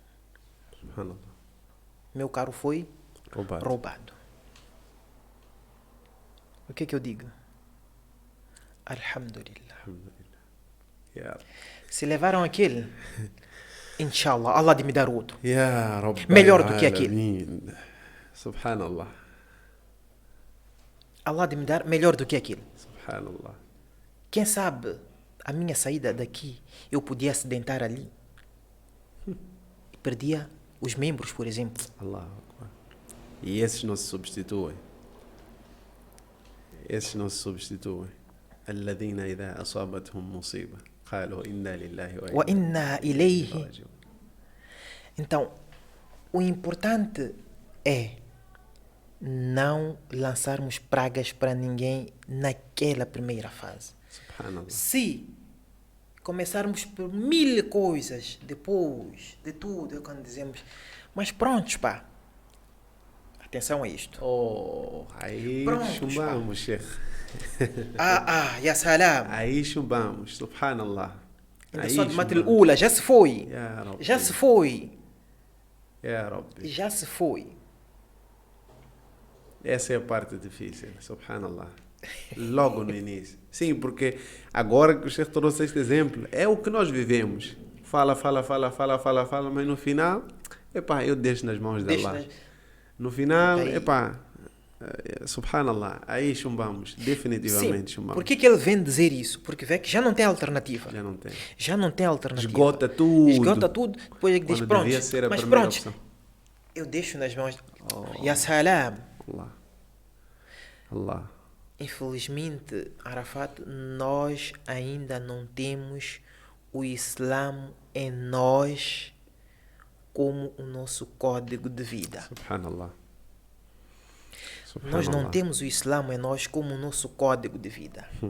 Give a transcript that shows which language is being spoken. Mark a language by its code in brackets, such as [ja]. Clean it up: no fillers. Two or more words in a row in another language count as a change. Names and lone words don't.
[pt] Meu carro foi roubado. O que eu digo? Alhamdulillah. Yeah. Se levaram aquele, inshallah, Allah de me dar outro. Yeah, melhor do que aquele. Subhanallah. Allah de me dar melhor do que aquele. Subhanallah. Quem sabe a minha saída daqui eu podia acidentar ali e perdia os membros, por exemplo. Allah. E esses não se substituem. [ar] الذين إذا أصابتهم مصيبة قالوا إنا لله وإنا إليه. [pt] Então, o importante é não lançarmos pragas para ninguém naquela primeira fase. Se começarmos por 1000 coisas, depois de tudo, é quando dizemos, mas prontos, pá. Atenção a isto. Aí prontos, chumbamos, Sheikh. [ar] يا سلام. [pt] Aí chumbamos, subhanallah. Já se foi. Já se foi. [ar] يا رب. [pt] Já se foi. Essa é a parte difícil, subhanallah. Logo no início. Sim, porque agora que o Sheikh trouxe este exemplo, é o que nós vivemos. Fala, mas no final, epá, eu deixo nas mãos de Allah. No final, epá, subhanallah, aí chumbamos, definitivamente. Sim, chumbamos. Por que ele vem dizer isso? Porque vê que já não tem alternativa. Já não tem alternativa. Esgota tudo. Depois ele diz, pronto, mas pronto, eu deixo nas mãos. [ar] يا سلام. [pt] Allah. Infelizmente, Arafat, nós ainda não temos o Islã em nós como o nosso código de vida. Subhanallah. Nós não temos o Islã em nós como o nosso código de vida.